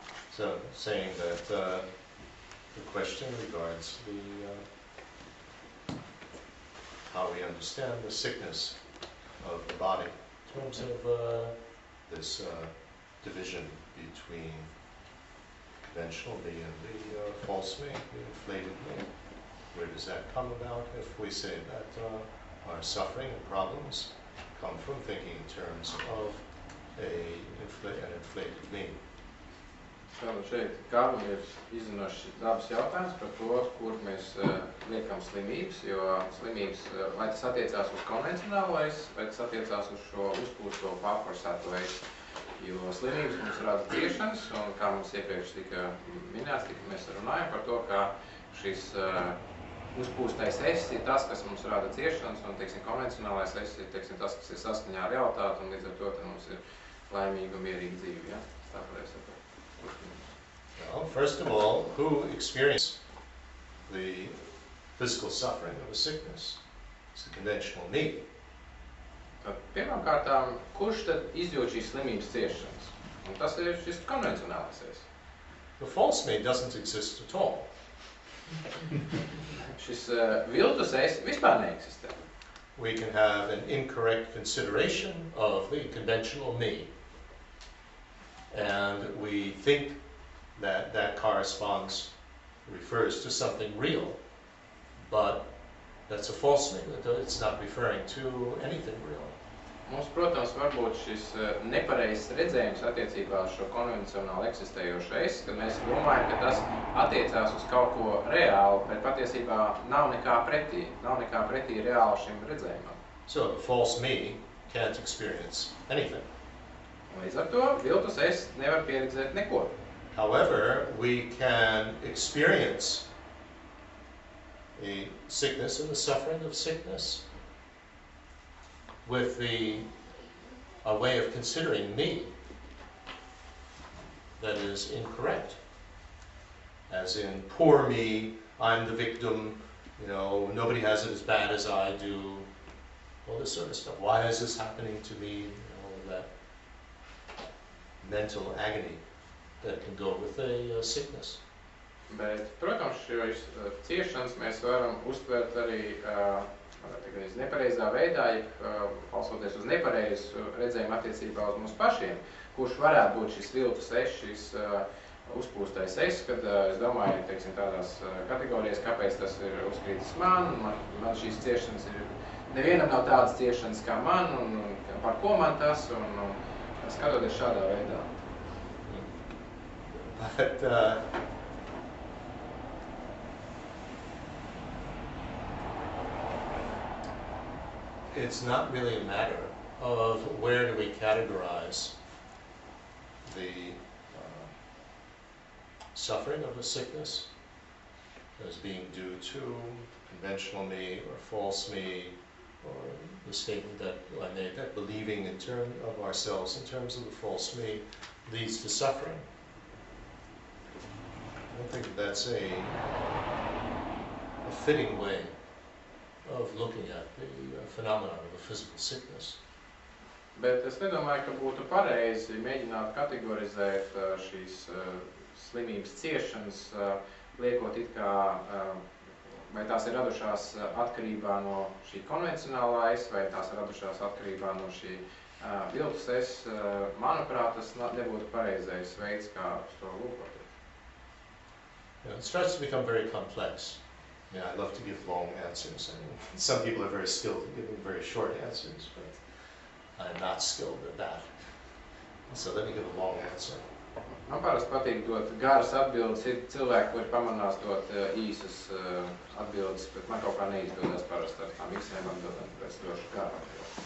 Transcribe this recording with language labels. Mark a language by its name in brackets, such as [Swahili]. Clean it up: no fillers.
[English] So, saying that the question regards how we understand the sickness of the body in terms of this division between conventional me and the false me, the inflated me. Where does that come about if we say that our suffering and problems come from thinking in terms of an inflated me? [Latvian] Tātad šeit Kārlim ir izzinošs dabas jautājums par to, kur mēs liekam slimības, jo slimības, vai tas attiecās uz konvencionālais, vai tas attiecās uz šo uzpūsto pārforsēto veidu. Jo slimības mums rada ciešanas, un kā mums iepriekš tika minēts, mēs runājam par to, ka šis uzpūstais es ir tas, kas mums rada ciešanas, un, teiksim, konvencionālais es ir, teiksim, tas, kas ir saskaņā ar realitāti, un līdz ar to mums ir laimīga un mierīga dzīve, ja? Tā pareizi saprot. [English] Well, first of all, who experienced the physical suffering of a sickness? It's the conventional me. [Latvian] Tad, pirmkārtām, kurš tad izjūt šīs slimības ciešanas? Un tas ir šis konvencionālais es. [English] The false me doesn't exist at all. [Latvian] Šis viltus es vispār neeksistē. [English] We can have an incorrect consideration of the conventional me. And we think that that corresponds, refers to something real, but that's a false me. It's not referring to anything real. [Latvian] Mums, protams, varbūt šis nepareizs redzējums attiecībā uz šo konvencionāli eksistējošo es, kad mēs domājam, ka tas attiecās uz kaut ko reālu, bet patiesībā nav nekā pretī reāli šim redzējumam. [English] So the false me can't experience anything. [Latvian] Līdz ar to viltus es nevar pieredzēt neko. [English] However, we can experience a sickness and the suffering of sickness with a way of considering me that is incorrect. As in, poor me, I'm the victim, nobody has it as bad as I do, all this sort of stuff. Why is this happening to me? All of that mental agony that can go with a sickness. [Latvian] Bet, protams, šīs ciešanas mēs varam uztvert arī nepareizā veidā, balstoties uz nepareizu redzējumu attiecībā uz mums pašiem, kurš varētu būt šis viltus es, šis uzpūstais es, kad es domāju, teiksim, tādās kategorijas, kāpēc tas ir uzkrītis man šīs ciešanas ir, nevienam nav tādas ciešanas kā man, un par ko man tas, un skatoties šādā veidā. [English] But it's not really a matter of where do we categorize the suffering of a sickness as being due to conventional me or false me, or the statement that I made, that believing in terms of ourselves in terms of the false me leads to suffering. I don't think that's a fitting way of looking at the phenomenon of a physical sickness. [Latvian] Bet es nedomāju, ka būtu pareizi mēģināt kategorizēt šīs slimības ciešanas, liekot it kā, vai tās ir radušās atkarībā no šī konvencionālā es, vai tās ir radušās atkarībā no šī viltus es. Manuprāt, tas nebūtu pareizais veids, kā to lūkot. [English] It starts to become very complex. Yeah, I love to give long answers. I mean, some people are very skilled at giving very short answers, but I'm not skilled at that. So let me give a long answer. [Latvian] Man parasti patīk dot garas atbildes, ir cilvēki, kuri pamanās dot īsas atbildes, bet man kaut kā neizdodas parasti ar tām īsajām atbildēm, tāpēc došu garu atbildi.